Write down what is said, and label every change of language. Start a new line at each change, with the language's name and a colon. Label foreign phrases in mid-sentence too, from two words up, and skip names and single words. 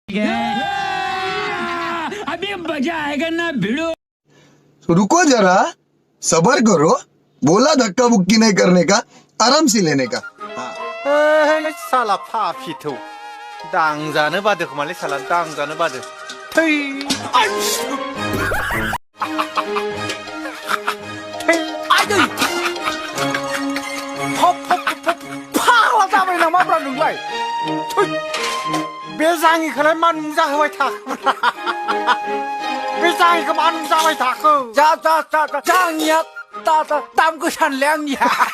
Hindi: अभी मजा आएगा ना भिड़ो। रुको जरा, सबर करो, बोला धक्का बुक्की नहीं करने का, आराम से लेने का।
Bodo: साला फाफिथौ दांजानो बादो खोमालै साला दांजानो बादो थै फाग्ला जाबाय नामाब्रा नोंलाय बे जाङिखौलाय मानो जाहोबाय थाखोब्रा बे जाङिखौ मानो जाबाय थाखो जाङिया दाम गोसानोलै आंनिया